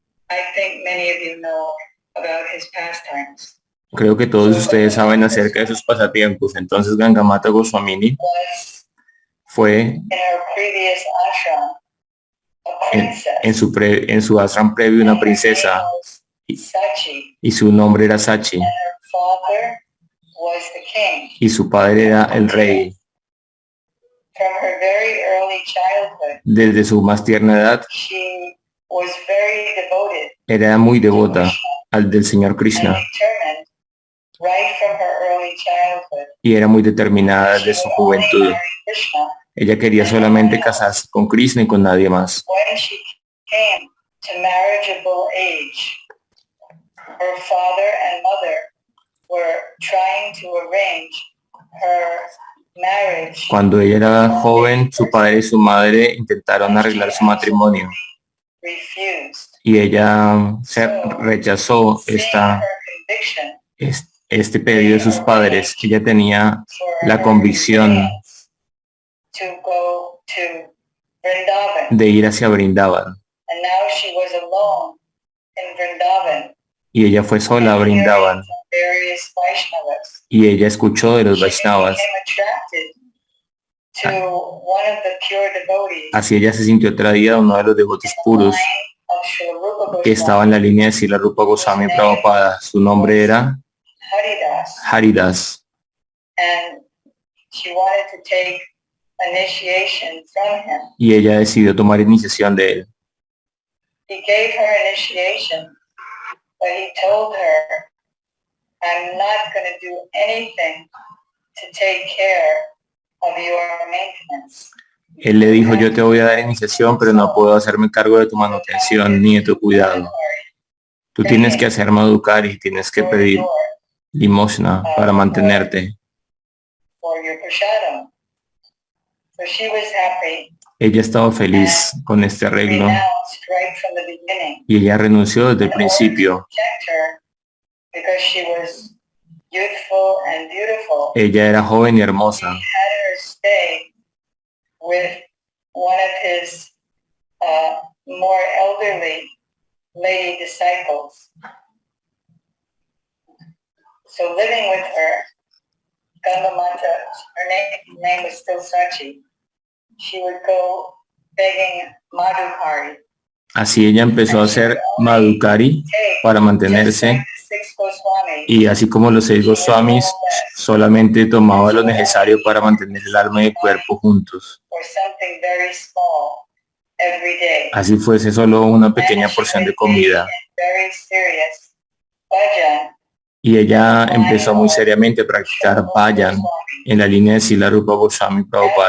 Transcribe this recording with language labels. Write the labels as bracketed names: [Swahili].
[English] I think many of you know about his pastimes. [Spanish] creo que todos ustedes saben acerca de sus pasatiempos. Entonces Gangamata Goswamini [English] Was [Spanish] fue [English] in our previous ashram a princess. [Spanish] en su ashram previo una princesa [English] Sachi, [Spanish] y su nombre era Sachi. [English] her father was the king. [Spanish] y su padre era el rey. [English] From her very early childhood, [Spanish] Desde su más tierna edad [English] she was very devoted [Spanish] era muy devota al del Señor [English] and Krishna determined right from her early childhood. [Spanish] y era muy determinada desde su [English] She would only [Spanish] juventud. [English] marry Krishna. [Spanish] Ella quería solamente casarse con Krishna y con nadie más. [English] When she came to marriageable age, her father and mother were trying to arrange her marriage. [Spanish] Cuando ella era joven, su padre y su madre intentaron arreglar su matrimonio [English] Refused. [Spanish] y ella se rechazó [English] Seeing [Spanish] esta, [English] her conviction [Spanish] este pedido de sus padres. Ella tenía [English] for [Spanish] la [English] her [Spanish] convicción [English] parents to go to Vrindavan. [Spanish] de ir hacia Brindavan [English] And now she was alone in Vrindavan. [Spanish] y ella fue sola a [English] and hearing [Spanish] Brindavan [English] from various Vaishnavas. [Spanish] y ella escuchó de los [English] She [Spanish] Vaishnavas. [English] became attracted to one of the pure devotees [Spanish] Así ella se sintió atraída a uno de los devotos [English] in the [Spanish] puros [English] line of Srila Rupa [Spanish] que estaba en la línea de Srila Rupa Goswami Prabhupada. Su nombre era Haridas, [English] Haridas and she wanted to take initiation from him. [Spanish] y ella decidió tomar iniciación de él. [English] He gave her initiation, but he told her, I'm not going to do anything to take care of your maintenance. [Spanish] Él le dijo, yo te voy a dar iniciación, pero no puedo hacerme cargo de tu manutención ni de tu cuidado. Tú tienes que hacer madhukari y tienes que pedir limosna para mantenerte. [English] For your prasadam. So she was happy, [Spanish] Ella estaba feliz con este arreglo [English] renounced right from the beginning. [Spanish] y ella renunció desde el [English] In order to [Spanish] principio. [English] protect her, because she was youthful and beautiful, [Spanish] Ella era joven y hermosa. [English] he had her stay with one of his more elderly lady disciples. So living with her, Gandamata, her name was still Sachi, she would go begging Madhukari. [Spanish] Así ella empezó a hacer madhukari [English] Take [Spanish] para [English] just [Spanish] mantenerse [English] like the 6 Goswamis, [Spanish] y así como los 6 Goswamis solamente tomaba lo necesario para mantener el alma y el cuerpo juntos. [English] or something very small every day. [Spanish] Así fuese solo una pequeña porción de comida. [English] Very serious bhajan [Spanish] Y ella empezó muy seriamente a practicar bhajan en la línea de Srila Rupa Goswami Prabhupada.